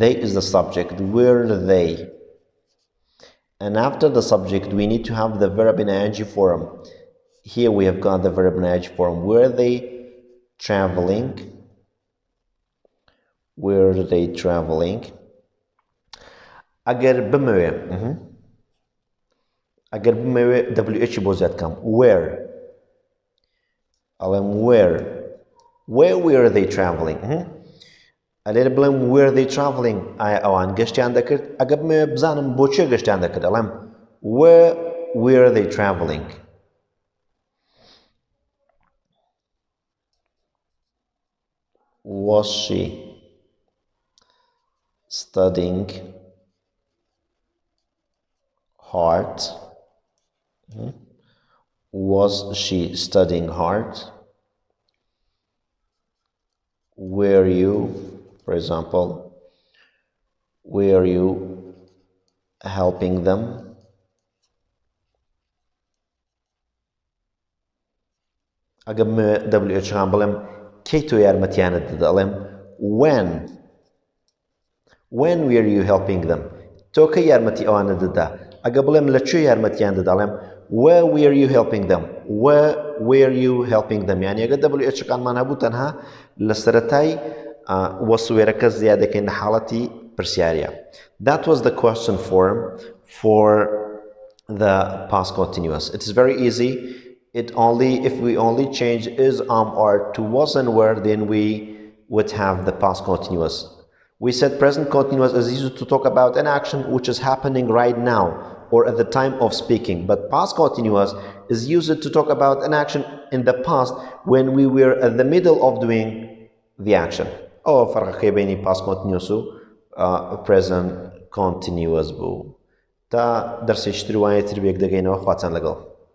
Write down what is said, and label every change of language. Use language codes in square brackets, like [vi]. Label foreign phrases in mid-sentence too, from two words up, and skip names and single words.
[en] They is the subject. Were they? And after the subject, we need to have the verb in ing form. Here we have got the verb in ing form. Were they traveling? Were they traveling? [ckb] اگر بموێ ئەگەر بمەوێ WH بۆ زیاد کەم. [en] Where ئەڵێم where were they traveling? [ckb] ئەلێرە بڵێم [en] were they traveling [ckb] ئایا ئەوان گەشتیان دەکرد؟ ئەگەر بمەوێ بزانم بۆچێ گەشتیان دەکرد ئەڵێم [en] where were they traveling? Was she studying hard? Was she studying hard? Were you, for example, were you helping them? [ckb] ئەگەر WH غان بڵێم کەی تۆ یارمەتیانت دەدا ئەڵێم [en] when were you helping them? [ckb] تۆ کەی یارمەتی ئەوانە دەدا؟ ئەگە بڵێم لەکوێ یارمەتیان دەدا ئەڵێم [en] where were you helping them? Where were you helping them? [ckb] یعنی ئەگە WH قانمان هەبوو تەنها لە سەرەتای وەسوێرەکە زیاد دەکەین لە حاڵەتی پرسیاریە. [en] That was the question form for the past continuous. It is very easy. If we only change is, or to was and were, then we would have the past continuous. We said present continuous is used to talk about an action which is happening right now or at the time of speaking, but past continuous is used to talk about an action in the past when we were at the middle of doing the action. [ckb] فرقی بینی [en] past continuous [ckb] و [en] present continuous [ckb] بوو. تا دەرسێکی تر وانەیە تر بێک دەگەینەوە خواتان لەگەڵ.